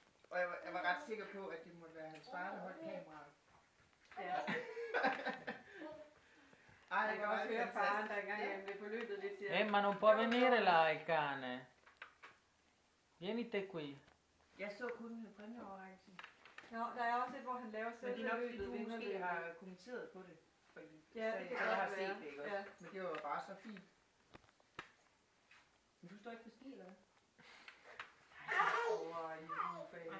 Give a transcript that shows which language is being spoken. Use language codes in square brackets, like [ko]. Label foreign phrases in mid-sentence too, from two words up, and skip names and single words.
[da] Og jeg var ret sikker på, at det måtte være hans far, der holdt kameraet. Ja. Jeg kan også høre faren, der engang jeg blev forløbet lidt til. [it] Ma non può venire là il cane. Venite qui. [da] Jeg så kun præmieoverrækkelsen. Nå, der er også et, hvor han laver selv. Men det er nok, fordi du måske har kommenteret på det. Ja, det kan jeg har godt set være. det, ikke også? Ja. Men det var jo bare så fint. Men du står ikke på ski, eller hvad? Over i juleferien.